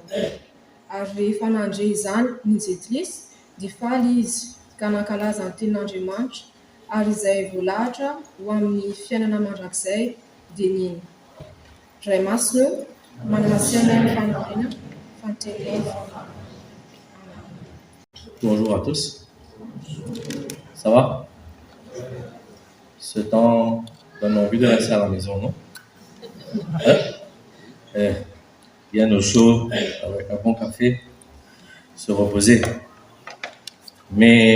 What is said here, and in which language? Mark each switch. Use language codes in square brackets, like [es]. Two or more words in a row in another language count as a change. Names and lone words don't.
[mg] Ary rehefa nandre izany ny jentilisa, dia faly izy ka nankalaza ny tenin'Andriamanitra, ary izay voalahatra ho amin'ny fiainana mandrakizay dia niny. Ray masino, manamasinana ny fanorina, fantenena. [fr] Bonjour à tous. Ça va? Ce temps donne envie de rester à la maison, non? Bien au chaud, avec un bon café, se reposer.